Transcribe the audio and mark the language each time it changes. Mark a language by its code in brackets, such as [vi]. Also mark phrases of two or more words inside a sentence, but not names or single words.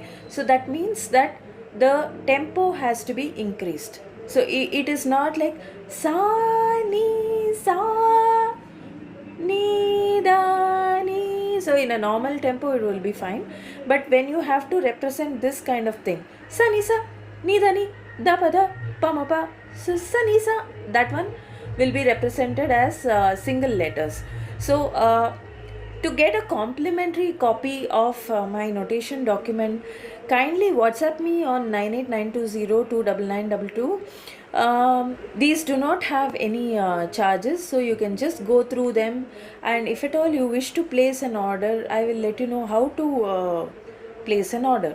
[en] So that means that the tempo has to be increased. So it is not like Sa Ni Sa Ni Da Ni. So in a normal tempo it will be fine, but when you have to represent this kind of thing, sa ni sa, ni da ni, da pa da, pa ma pa, so sa ni sa, that one will be represented as single letters. So to get a complimentary copy of my notation document, kindly WhatsApp me on 98920299922. These do not have any charges, so you can just go through them, and if at all you wish to place an order, I will let you know how to place an order.